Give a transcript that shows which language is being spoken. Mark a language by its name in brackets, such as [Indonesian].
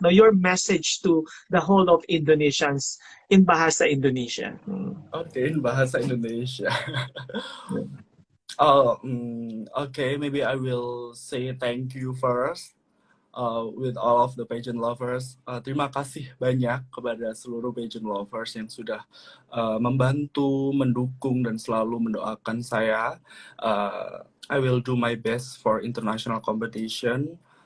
[English] No, your message to the whole of Indonesians in Bahasa Indonesia. Mm. Oke, in bahasa Indonesia. Oh, okay. Maybe I will say thank you first with all of the pageant lovers. [Indonesian] Terima kasih banyak kepada seluruh pageant lovers yang sudah membantu, mendukung, dan selalu mendoakan saya. [English] I will do my best for international competition.